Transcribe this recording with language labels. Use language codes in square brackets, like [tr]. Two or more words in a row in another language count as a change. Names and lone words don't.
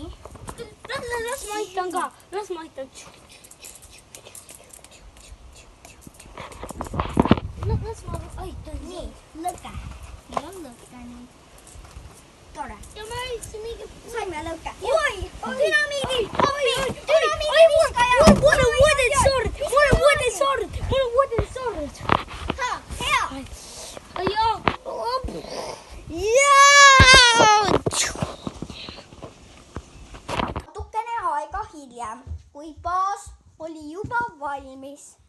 [et] Las ma aitan ka. Nii, lõke. Meil on lõke nüüd. Tore. Ja ma olisin mingi... Saime lõke. Oi, dünamiidi. [en] What a wooden sword. [et] Hea. Natukene aega hiljem, kui baas oli juba valmis.